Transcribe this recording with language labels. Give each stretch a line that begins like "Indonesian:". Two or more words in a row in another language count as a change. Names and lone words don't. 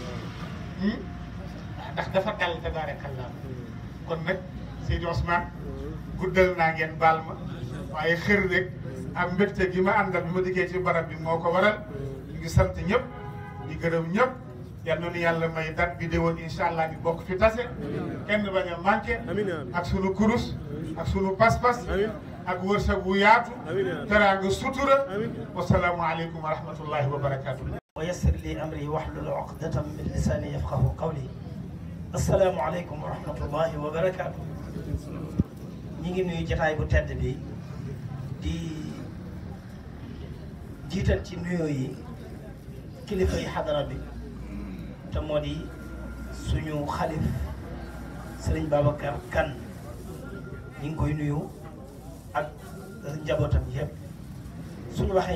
Wolof: ndax dafa dal tabarakallah kon nag Seydi Ousmane guddal naa ngeen baal ma waaye xër rek ak mbégte gi ma àndal bi ma diggee ci barab bi moo ko waral ñu ngi sant ñëpp di gërëm ñëpp yal na nu yàlla may dat bi déwoon
Arabic: إن شاء الله
Wolof: di bokk fi tase kenn bañ a manqué ak sunu kurus ak sunu pas-pas ak wërsëg wu yaatu teraanga sutura
Arabic: والسلام عليكم ورحمة الله وبركاته ويسر لي أمري واحلل عقدة من لساني يفقهوا قولي السلام عليكم ورحمة الله وبركاته
Wolof: ñi ngi nuyu jotaay bu tedd bi di jiital ci nuyoo yi kilifa yi xadara bi te moo di suñu xalif Sëriñ Babacar Kane ñu ngi koy nuyu ak njabootam yëpp suñu waxee